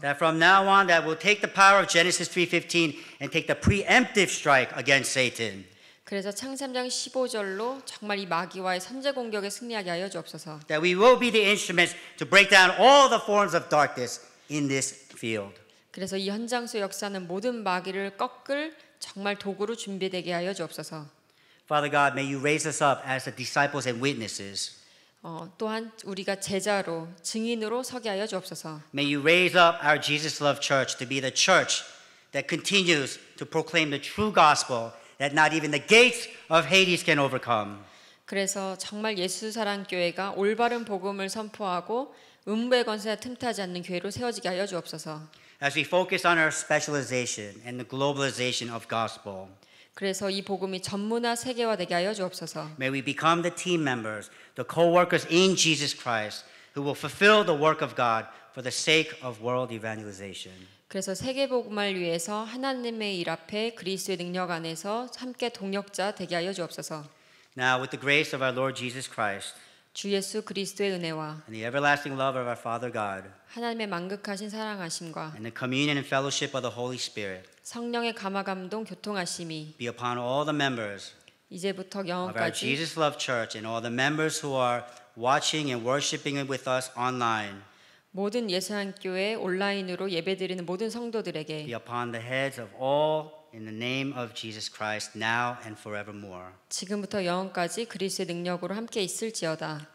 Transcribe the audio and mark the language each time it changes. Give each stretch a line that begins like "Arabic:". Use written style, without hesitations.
English: That from now on that we'll take the power of Genesis 3:15 and take the preemptive strike against Satan.
Korean: 그래서 창세 3장 15절로 정말 이 마귀와의 선제 공격에 승리하게 하여 주옵소서.
English: That we will be the instruments to break down all the forms of darkness in this field.
Korean: 그래서 이 현장 속 역사는 모든 마귀를 꺾을 정말 도구로 준비되게 하여 주옵소서.
English: Father God, may you raise us up as the disciples and witnesses.
Korean: 또한 우리가 제자로 증인으로 서게 하여 주옵소서.
English: May you raise up our Jesus Love Church to be the church that continues to proclaim the true gospel that not even the gates of Hades can overcome.
Korean: 그래서 정말 예수 사랑 교회가 올바른 복음을 선포하고 음부의 권세에 틈타지 않는 교회로 세워지게 하여 주옵소서.
English: As we focus on our specialization and the globalization of gospel,
Korean: 그래서 이 복음이 전문화 세계화되게 하여 주옵소서.
English: may we become the team members, the co-workers in Jesus Christ who will fulfill the work of God for the sake of world evangelization.
Korean: 그래서 세계 복음을 위해서 하나님의 일 앞에 그리스도의 능력 안에서 함께 동력자 되게 하여 주옵소서.
English: Now, with the grace of our Lord Jesus Christ
Korean: 주 예수 그리스도의 은혜와
English: and the everlasting love of our Father God
Korean: 하나님의 만극하신 사랑하심과
English: and the communion and fellowship of the Holy Spirit
Korean: 성령의 감화 감동 교통하심이
English: be upon all the members
Korean: 이제부터
English: of our
Korean: 영원까지
English: Jesus Love Church and all the members who are watching and worshiping with us online.
Korean: 모든 예수한교회 온라인으로 예배드리는 모든 성도들에게
English: Be upon the heads of all in the name of Jesus Christ now and forevermore.
Korean: 지금부터 영원까지 그리스도의 능력으로 함께 있을지어다.